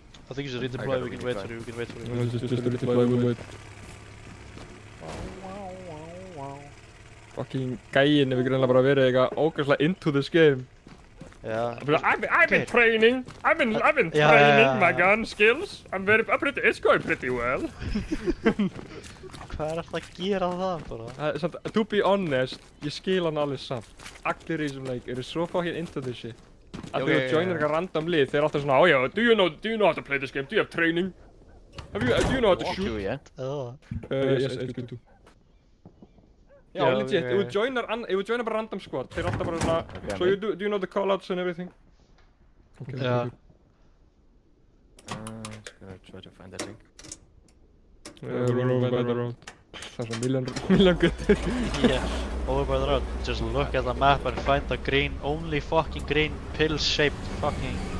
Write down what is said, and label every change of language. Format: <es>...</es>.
<en>I think you should redeploy, we can wait for you. No, just redeploy, we'll wait.</en> <is>Fucking gæinn hefur greinlega bara verið eitthvað ógeðslega</is> <en>into this game. Yeah. I've been training. I've been training my gun skills. It's going pretty well.</en> <is>Hvað er alltaf að gera það bara?</is> <en>To be honest,</en> <is>ég skil hann alveg samt. Allir í þessum leik eru svo fucking</is> <en>into this shit.</en> <is>að þú joinir eitthvað random lið, þeir alltaf svona,</is> <en>oh yeah, do you know how to</en> <is>play this game? Do you have training? Do you know how to</is> <en>Walk you shoot? yet? Yes, I do.</en> <is>Já, legit, ef þú joinar bara random squad, þeir alltaf bara svona,</is> <en>so do you know the callouts and everything?</en> <is>Já.</is> <en>Just gonna try to find that link. Road by the road.</en> <is>Það er svona million guttir.</is> <en>Yeah, over by the road. Just look at the map and find the green, only fucking green pill-shaped fucking...</en>